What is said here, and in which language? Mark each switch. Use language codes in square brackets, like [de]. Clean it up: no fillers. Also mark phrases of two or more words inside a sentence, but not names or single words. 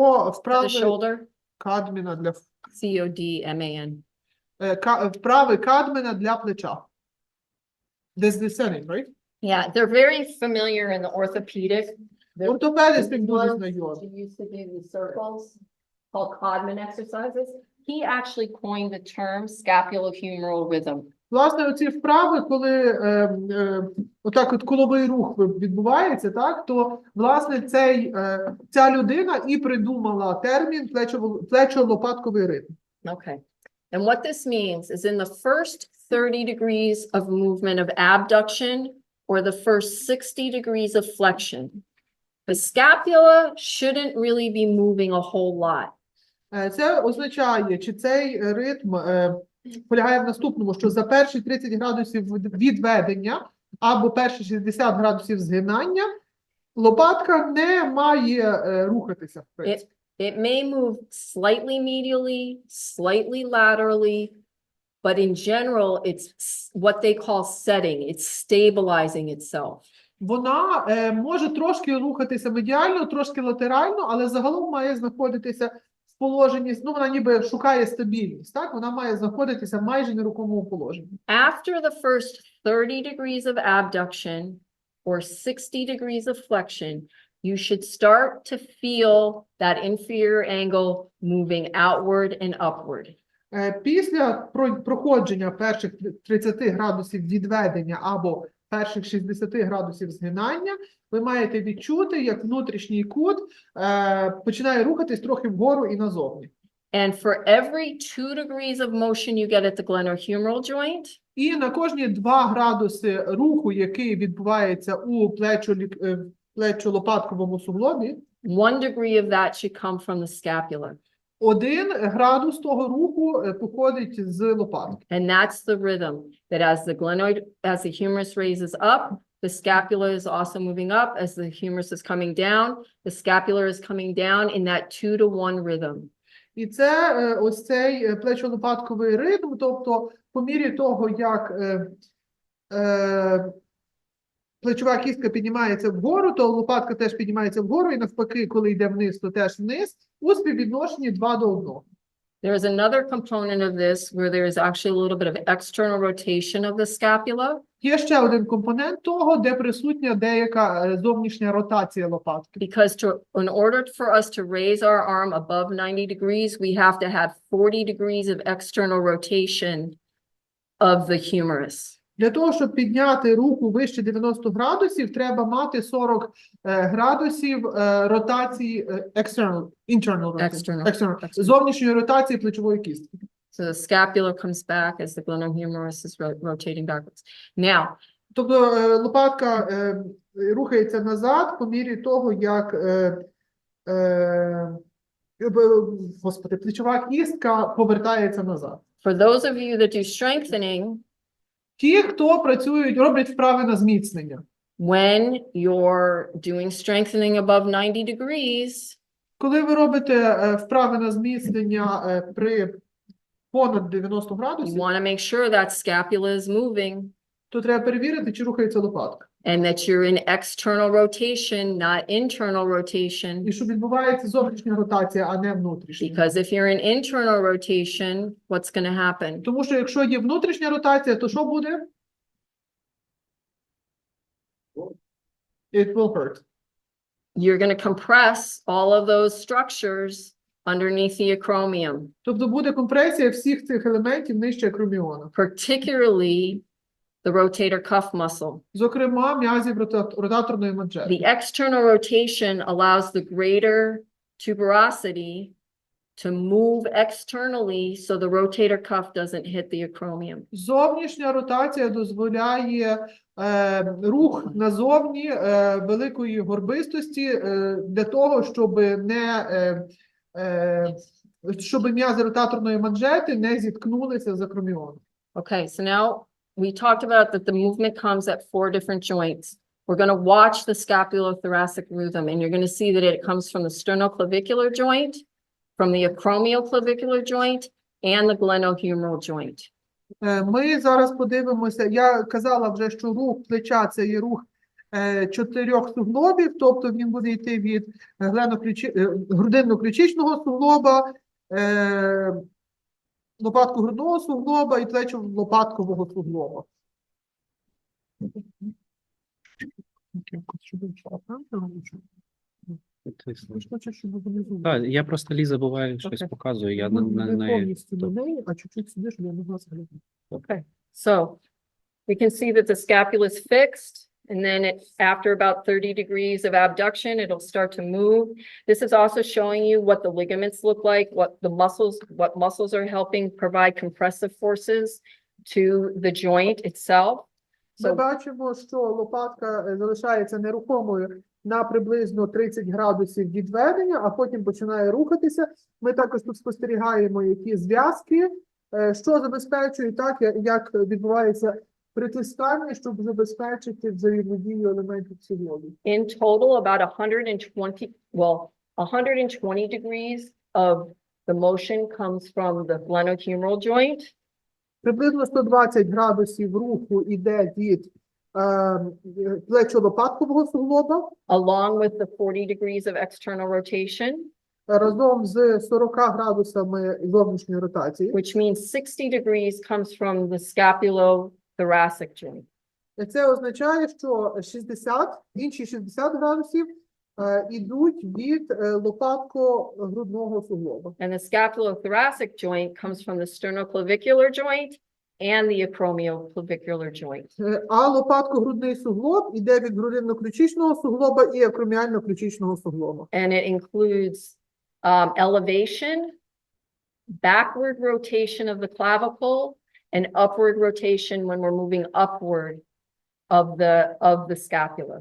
[en] for the [uk] вправи [en] shoulder? [uk] Кадміна для [en] C-O-D-M-A-N. [uk] вправи Кадміна для плеча. [en] Descending, right? Yeah, they're very familiar in the orthopedic. [uk] Ортопеди з тим дуже Gloves знайомі. [en] She used to do these circles called Codman exercises. He actually coined the term scapulohumeral rhythm. [uk] Власне, оці вправи, коли отак от коловий рух відбувається, так, то, власне, ця людина і придумала термін плечо-лопатковий ритм. [en] Okay. And what this means is in the first 30 degrees of movement of abduction or the first 60 degrees of flexion, the scapula shouldn't really be moving a whole lot. [uk] Це означає, чи цей ритм полягає в наступному, що за перші 30 градусів відведення або перші 60 градусів згинання лопатка не має рухатися. В принципі. [en] It may move slightly medially, slightly laterally, but in general, it's what they call setting. It's stabilizing itself. [uk] Вона може трошки рухатися медіально, трошки латерально, але загалом має знаходитися в положенні, ну вона ніби шукає стабільність, так? Вона має знаходитися майже в нерухомому положенні. [en] After the first 30 degrees of abduction or 60 degrees of flexion, you should start to feel that inferior angle moving outward and upward. [uk] Після проходження перших 30 градусів відведення або перших 60 градусів згинання, ви маєте відчути, як внутрішній кут починає рухатись трохи вгору і назовні. [en] And for every 2 degrees of motion you get at the glenohumeral joint, [uk] І на кожні 2 градуси руху, який відбувається у плечо-лопатковому суглобі, [en] 1 degree of that should come from the scapula. [uk] 1 градус того руху походить з лопатки. [en] And that's the rhythm that as the humerus raises up, the scapula is also moving up. As the humerus is coming down, the scapula is coming down in that 2-to-1 rhythm. [uk] І це ось цей плечо-лопатковий ритм, тобто по мірі того, як плечова кістка піднімається вгору, то лопатка теж піднімається вгору, і навпаки, коли йде вниз, то теж вниз, у співвідношенні 2 до 1. [en] There is another component of this where there is actually a little bit of external rotation of the scapula, [uk] Є ще один компонент того, де присутня деяка зовнішня ротація лопатки. [en] because in order for us to raise our arm above 90 degrees, we have to have 40 degrees of external rotation of the humerus. [uk] Для того, щоб підняти руку вище 90 градусів, треба мати 40 градусів ротації [en] internal rotation, [uk] External. зовнішньої ротації плечової кістки. [en] So the scapula comes back as the glenohumerus is rotating backwards. Now, [uk] Тобто лопатка рухається назад по мірі того, як плечова кістка повертається назад. [en] for those of you that do strengthening, [uk] Ті, хто працюють, роблять вправи на зміцнення. [en] when you're doing strengthening above 90 degrees, [uk] Коли ви робите вправи на зміцнення при понад 90 you градусів, [en] want to make sure that scapula is moving [uk] то треба перевірити, чи рухається лопатка. [en] and that you're in external rotation, not internal rotation. [uk] І що відбувається зовнішня ротація, а не внутрішня. [en] Because if you're in internal rotation, what's going to happen? [uk] Тому що якщо є внутрішня ротація, то що буде? [en] It will hurt. You're going to compress all of those structures underneath the acromion, [uk] Тобто буде компресія всіх цих елементів нижче акроміона. [en] particularly the rotator cuff muscle. [uk] Зокрема, м'язів ротаторної манжети. [en] The external rotation allows the greater tuberosity to move externally so the rotator cuff doesn't hit the acromion. [uk] Зовнішня ротація дозволяє рух назовні великої горбистості для того, щоб м'язи ротаторної манжети не зіткнулися з акроміоном. [en] Okay, so now we talked about that the movement comes at 4 different joints. We're going to watch the scapulothoracic rhythm, and you're going to see that it comes from the sternoclavicular joint, from the acromioclavicular joint, and the glenohumeral joint. [uk] Ми зараз подивимося, я казала вже, що рух плеча – це є рух 4 суглобів, тобто він буде йти від грудинно-ключичного суглоба, лопатко-грудного суглоба і плечо-лопаткового суглоба. Так, я просто Ліза буває щось Окей. показую, я Не на неї. повністю на неї, а чуть-чуть сюди, щоб я могла зглянути. [en] Okay, so we can see that the scapula is fixed, and then after about 30 degrees of abduction, it'll start to move. This is also showing you what the ligaments look like, what muscles are helping provide compressive forces to the joint itself. [uk] Ми So бачимо, що лопатка залишається нерухомою на приблизно 30 градусів відведення, а потім починає рухатися. Ми також тут спостерігаємо, які зв'язки, що забезпечує так, як відбувається притискання, щоб забезпечити взаємодію елементів суглобів. [en] in total, about 120 degrees of the motion comes from the glenohumeral joint. [uk] Приблизно 120 градусів руху йде від плечо-лопаткового суглоба, [en] Along with the 40 degrees of external rotation, [uk] разом з 40 градусами зовнішньої ротації. [en] which means 60 degrees comes from the scapulothoracic joint. [uk] Це означає, що інші 60 градусів ідуть від лопатко-грудного суглоба. [en] And the scapulothoracic joint comes from the sternoclavicular joint and the acromioclavicular joint. [uk] А лопатко-грудний суглоб іде від грудинно-ключичного суглоба і акроміально-ключичного суглоба. [en] And it includes elevation, backward rotation of the clavicle, and upward rotation when we're moving upward of the scapula.